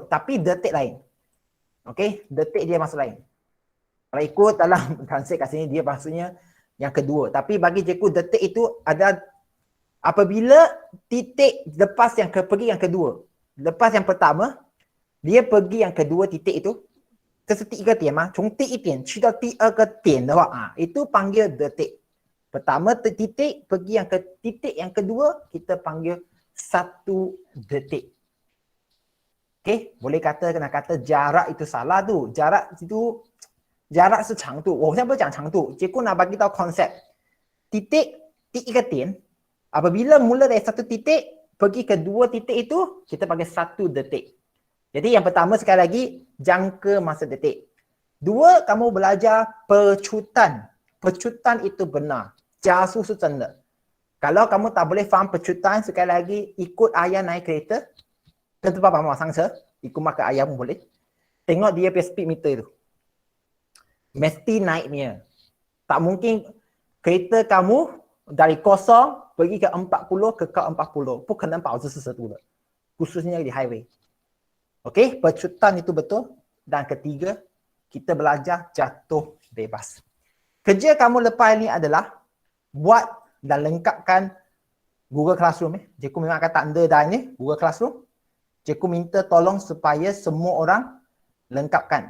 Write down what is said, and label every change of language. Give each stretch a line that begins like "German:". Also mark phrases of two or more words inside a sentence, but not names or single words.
Malay: Tapi detik lain. Okey? Detik dia maksud lain. Kalau ikut dalam translate kat sini dia maksudnya yang kedua. Tapi bagi cikgu detik itu ada apabila titik lepas pergi yang kedua. Lepas yang pertama, dia pergi yang kedua titik itu.
Chinese: 这是第一个点吗？从第一点去到第二个点的话
Malay: itu panggil detik. Pertama titik pergi yang ke titik yang kedua kita panggil 1 detik. Okey, boleh nak kata jarak itu salah tu.
Chinese: Jarak 是长度，我现在不是讲长度，结果
Malay: nak bagi tahu konsep. Titik,
Chinese: 第一个点,
Malay: apabila mula dari 1 titik, pergi ke 2 titik itu, kita panggil 1 detik. Jadi yang pertama sekali lagi, jangka masa detik. 2, kamu belajar pecutan. Pecutan itu benar.
Chinese: 加速是真的.
Malay: Kalau kamu tak boleh faham pecutan, sekali lagi ikut ayah naik kereta ke tempat Pak Mak Sangsa, ikut makan ayah pun boleh. Tengok dia punya speed meter tu. Mesti naiknya. Tak mungkin kereta kamu dari kosong pergi ke 40, kekal 40.
Chinese: 不可能保持40度的.
Malay: Khususnya di highway. Okey, pecutan itu betul. Dan ketiga, kita belajar jatuh bebas. Kerja kamu lepas ni adalah buat dan lengkapkan Google Classroom. Cikgu memang akan tanda dah ni Google Classroom. Cikgu minta tolong supaya semua orang lengkapkan.